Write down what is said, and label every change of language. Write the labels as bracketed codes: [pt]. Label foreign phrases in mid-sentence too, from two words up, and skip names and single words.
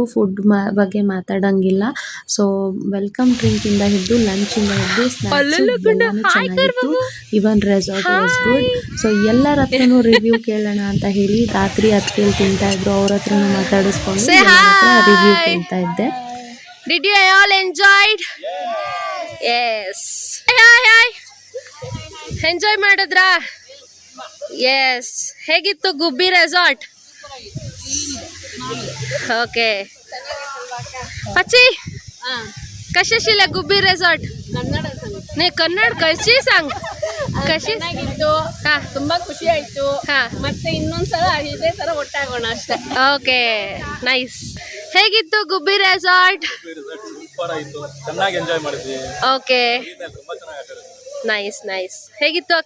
[kn] ಫುಡ್ ಬಗ್ಗೆ ಮಾತಾಡೋಂಗಿಲ್ಲ. ಸೊ [en] welcome drink [kn] ಹಿಡಿದು ಲಂಚಿಂದ ಹಿಡಿದು ಸ್ನ್ಯಾಕ್ಸು ಎಲ್ಲನೂ ಚೆನ್ನಾಗಿತ್ತು. [en] Even resort was good. [kn] ಸೊ ಎಲ್ಲರ ಹತ್ರನೂ ರಿವ್ಯೂ ಕೇಳೋಣ ಅಂತ ಹೇಳಿ ರಾತ್ರಿ ಹತ್ಕೇಳಿ ತಿಂತಾ ಇದ್ರು. ಅವ್ರ ಹತ್ರನೂ ಮಾತಾಡಿಸ್ಕೊಂಡು ರಿವ್ಯೂ ಕೇಳ್ತಾ ಇದ್ದೆ. [en] Did you all enjoyed? Yes. Hi. Enjoy [kn] ಮಾಡಿದ್ರಾ? Yes. ಹೇಗಿತ್ತು ಗುಬ್ಬಿ ರೆಸಾರ್ಟ್? ಓಕೆ. अच्छी कशी शिले गुब्बी रिसॉर्ट नहीं कन्नड़ कशी सांग कशी ತುಂಬಾ ಖುಷಿ ಆಯ್ತು. ಮತ್ತೆ ಇನ್ನೊಂದ್ಸಲ ಇದೇ ತರ ಒಟ್ಟಾಗೋಣ ಅಷ್ಟೇ. [en] okay nice. [kn] ಹೇಗಿತ್ತು ಗುಬ್ಬಿ ರೆಸಾರ್ಟ್? ಸೂಪರ್ ಆಯ್ತು, ಚೆನ್ನಾಗಿ ಎಂಜಾಯ್ ಮಾಡಿದ್ವಿ. [en] okay nice. [kn] ಹೇಗಿತ್ತು ಅಕ್ಕ?